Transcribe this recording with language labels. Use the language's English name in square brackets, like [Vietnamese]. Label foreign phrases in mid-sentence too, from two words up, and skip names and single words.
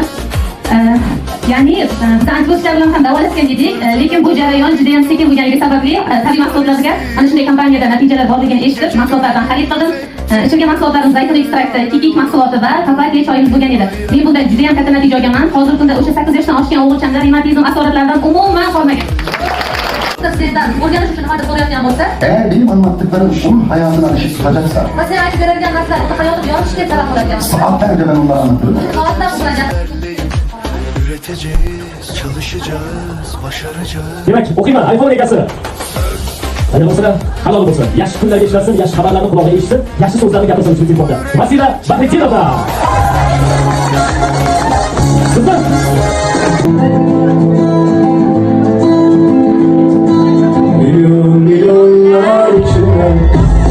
[Uzbek] Ya'ni biz antibiotiklar bilan ham davolashgan edik, lekin bu jarayon juda ham sekin bo'lganligi sababli tabiiy mahsulotlarga mana shunday kompaniyada natijalar borligini eshitib, mahsulotlardan xarid qildim. Ichilgan mahsulotlarimiz zaytun ekstrakti, kikik mahsuloti va papaya choyimiz bo'lgan edi. Men bundan juda ham katta natija olganman. Hozirgi kunda o'sha 8 yoshdan oshgan o'g'ilchamda revmatizm asoratlaridan umuman qolmagan. Sizdan o'rganish uchun nimadir so'rayotgan bo'lsa, [Turkish] eğer benim anlattıklarım onun hayatına ışık tutacaksa, [Uzbek] sen aytib beradigan narsalar uni hayotida yorishga sabab bo'ladigan. [Turkish] saatlerce ben onlara anlatırım. [Uzbek] Soatlar bo'lgan. [Turkish] üreteceğiz, çalışacağız, başaracağız. [Uzbek] Demak, o'qiyman, iPhone egasi. Ana bo'lsa, halol bo'lsin. Yaxshi kunlarga ishlasin, yaxshi xabarlarni quloqiga eshitsin, yaxshi so'zlarni gapirsin uchun ketmoqda. Vasila Bakirova. Sizlar milyonlar içinden